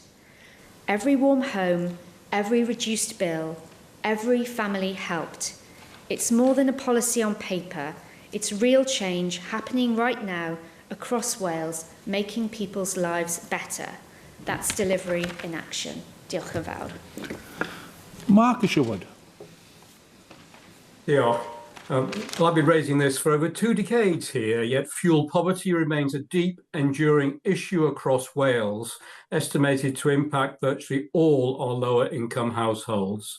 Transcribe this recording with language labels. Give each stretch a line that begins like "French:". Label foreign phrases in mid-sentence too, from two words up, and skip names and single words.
English: Every warm home, every reduced bill, every family helped. It's more than a policy on paper. It's real change happening right now across Wales, making people's lives better. That's delivery in action.
Welsh: Diolch yn fawr.
English: Mark Isherwood. Yeah, well, I've been raising this for over 2 decades here, yet fuel poverty remains a deep, enduring issue across Wales, estimated to impact virtually all our lower income households.